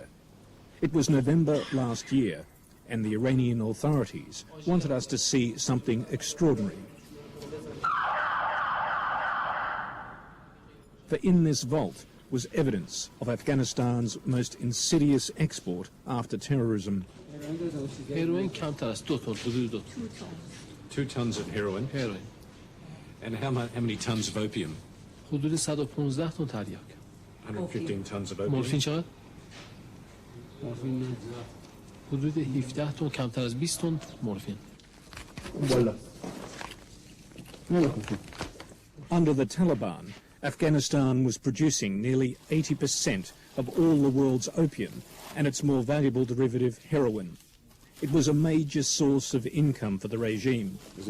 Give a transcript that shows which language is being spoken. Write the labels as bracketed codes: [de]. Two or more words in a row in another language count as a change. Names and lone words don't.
[en] It was November last year, and the Iranian authorities wanted us to see something extraordinary. For in this vault was evidence of Afghanistan's most insidious export after terrorism. [fa] Heroin کمتر از 2 تن حدود [en] 2 tons of heroin. heroin And how many tons of opium? [fa] حدود 115 تن تریاک [en] 115 tons of opium. [fa] مورفین چقدر؟ مورفین حدود 17 تن کمتر از 20 تن مورفین. [en] Under the Taliban, Afghanistan was producing nearly 80% of all the world's opium and its more valuable derivative, heroin. It was a major source of income for the regime.